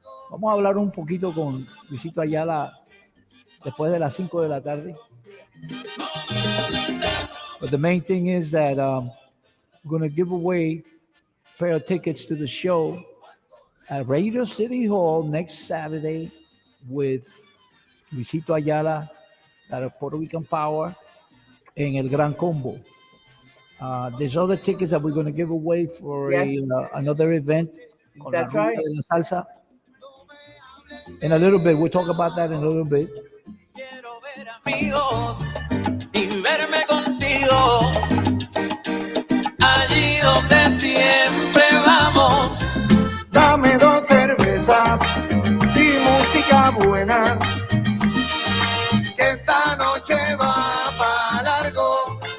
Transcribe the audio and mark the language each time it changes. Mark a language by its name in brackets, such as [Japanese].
[Spanish] Vamos a hablar un poquito con Luisito Ayala después de las 5 de la tarde. [English] But the main thing is that we're going to give away a pair of tickets to the show at Radio City Hall next Saturday with Luisito Ayala, at Puerto Rican Power, en El Gran Combo. There's other tickets that we're going to give away for Yes. another event con That's [Spanish] la rubia [English] right. [Spanish] de la salsa. [English] In a little bit, we'll talk about that in a little bit. [Spanish] Quiero ver amigos y verme contigo. Allí donde siempre vamos. Dame 2 cervezas y música buena, que esta noche va para largo.